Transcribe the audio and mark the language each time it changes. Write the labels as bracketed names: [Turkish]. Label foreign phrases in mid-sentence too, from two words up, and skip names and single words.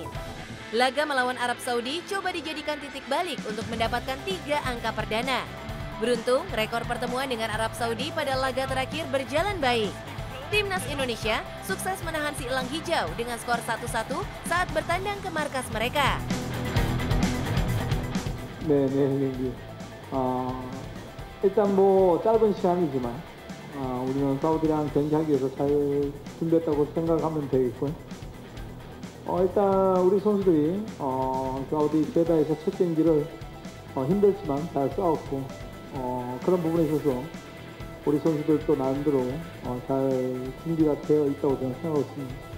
[Indonesian] Laga melawan Arab Saudi coba dijadikan titik balik untuk mendapatkan 3 angka perdana. Beruntung, rekor pertemuan dengan Arab Saudi pada laga terakhir berjalan baik. Timnas Indonesia sukses menahan si elang hijau dengan skor 1-1 saat bertandang ke markas mereka. [Korean] 네. 일단 뭐 짧은 시간이지만 우리는 사우디랑 경기하기 위해서 잘 준비했다고 생각하면 되겠고요. 일단 우리 선수들이 사우디 제다에서 첫 경기를 힘들지만 잘 싸웠고 그런 부분에 있어서 우리 선수들도 나름대로 잘 준비가 되어 있다고 저는 생각하고 있습니다.